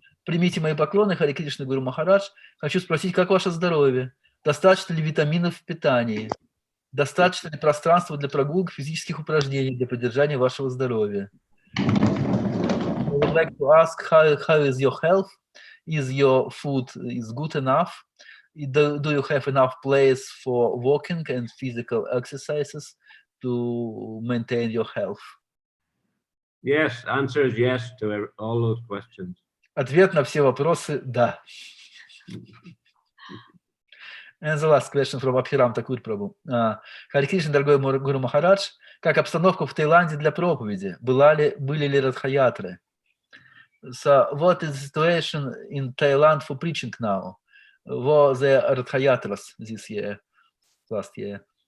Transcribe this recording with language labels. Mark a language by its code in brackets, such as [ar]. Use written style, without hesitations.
[ru] Примите мои поклоны, Хари Кришна Гуру Махарадж. Хочу спросить, как ваше здоровье? Достаточно ли витаминов в питании? Достаточно ли пространства для прогулок, физических упражнений для поддержания вашего здоровья? [en] would like to ask how is your health? Is your food is good enough? Do you have enough place for walking and physical exercises to maintain your health? Yes, answer is yes to all those questions. [ru] Ответ на все вопросы – да. [en] And the last question from Abhiram Thakur Prabhu. [ru] Харе Кришна, дорогой Гуру Махарадж, как обстановка в Таиланде для проповеди? Были ли радхаятры? [en] So, what is the situation in Thailand for preaching now? Were there radhayatras this year, last year?